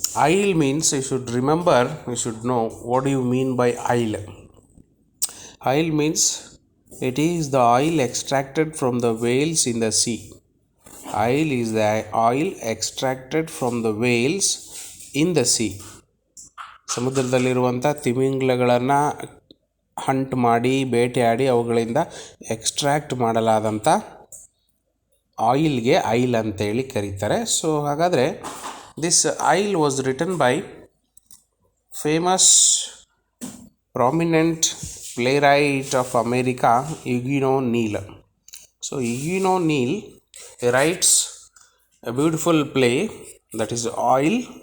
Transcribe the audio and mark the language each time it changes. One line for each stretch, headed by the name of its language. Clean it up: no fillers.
English: Isle means you should remember, you should know what do you mean by Isle. Isle means it is the oil extracted from the whales in the sea. Isle is the oil extracted from the whales in the sea.
Kannada: ಸಮುದ್ರದಲ್ಲಿರುವಂಥ ತಿಮಿಂಗ್ಲಗಳನ್ನು Hunt ಮಾಡಿ ಬೇಟೆಯಾಡಿ ಅವುಗಳಿಂದ extract ಮಾಡಲಾದಂಥ ಆಯಿಲ್ಗೆ I'll ಅಂತೇಳಿ ಕರೀತಾರೆ.
English: So ಹಾಗಾದರೆ this isle was written by famous prominent playwright of America Eugene O'Neill. So Eugene O'Neill writes a beautiful play that is Isle.